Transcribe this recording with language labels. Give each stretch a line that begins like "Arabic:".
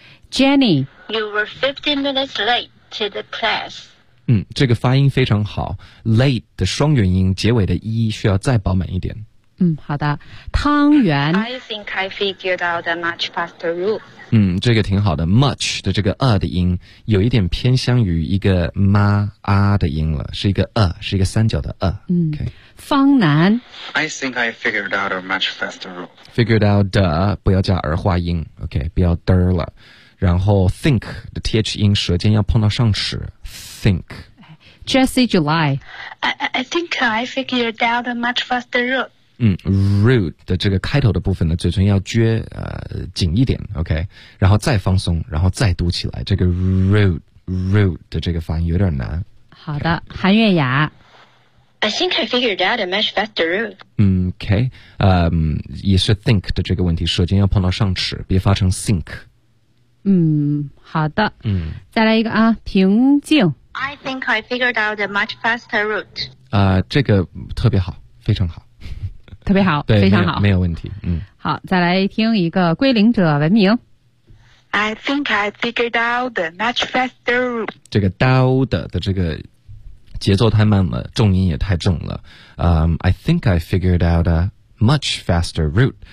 English: Jenny， you were 15 minutes late to the class.
Chinese: 这个发音非常好。Late 的双元音，结尾的一需要再饱满一点。好的，汤圆。
English: I think I figured out a much faster route.
Chinese: 这个挺好的 ,much 的这个 的音有一点偏向于一个妈啊的音了，是一个是一个三角的方南
English: ,I think I figured out a much faster route. Figured out the,
Chinese: 不要加儿化音 ,OK, 不要得了。然后 think 的 th 音舌尖要碰到上齿 ,think. Jesse July,
English: I think I figured out a much faster route.
Chinese: rude 的这个开头的部分呢，嘴唇要撅紧一点 ，OK， 然后再放松，然后再读起来。这个 rude 的这个发音有点难。好的， okay. 韩月雅。
English: I think I figured out a much faster route.
Chinese: Okay. 也是 think 的这个问题，舌尖要碰到上齿，别发成 think。好的。再来一个啊，平静。
English: I think I figured out a much faster route.
Chinese: 这个特别好，非常好。特别好，非常好，没有问题。好，再来听一个归零者文明。
English: I think I figured out a much faster route.
Chinese: 这个 dao 的这个。节奏太慢了，重音也太重了。
English: I think I figured out a much faster route.